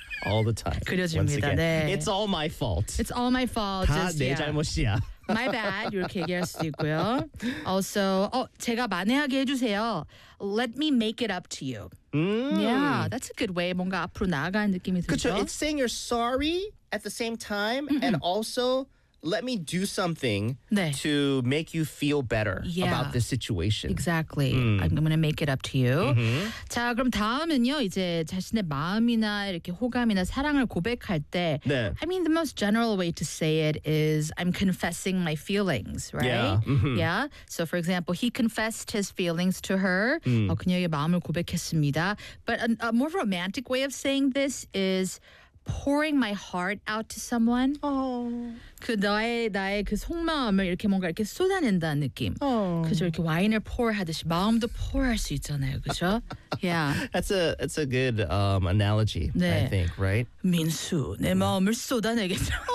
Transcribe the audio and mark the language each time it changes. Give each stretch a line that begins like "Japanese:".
English: All the time.
Korean: 그려집니다. 네.
English: It's all my fault. It's all my fault.
Korean: 다 내
English: yeah.
Korean: 잘못이야.
English: My bad.
Korean: 이렇게 얘기할 수도 있고요.
English: Also,
Korean: 제가 만회하게 해주세요.
English: Let me make it up to you. Yeah, that's a good way.
Korean: 뭔가 앞으로 나아가는 느낌이 들죠. 그쵸?
English: It's saying you're sorry at the same time and also let me do something
Korean: 네.
English: to make you feel better yeah, about this situation. Exactly. I'm going to make it up to you. Mm-hmm.
Korean: 자, 그럼 다음은요. 이제 자신의 마음이나 이렇게 호감이나 사랑을 고백할 때 네.
English: I mean, the most general way to say it is I'm confessing my feelings, right? Yeah. Mm-hmm. yeah? So, for example, he confessed his feelings to her.
Korean: 그녀의 마음을 고백했습니다.
English: But a more romantic way of saying this is pouring my heart out to someone. Oh.
Korean: 그 나의 그 속마음을 이렇게 뭔가 이렇게 쏟아낸다는 느낌. Oh. 그죠 이렇게 와인을 pour 하듯이 마음도 pour 할 수 있잖아요. 그죠?
English: yeah. That's a good analogy.
Korean: 네.
English: I think, right?
Korean: 민수, 내 마음을 쏟아내겠어.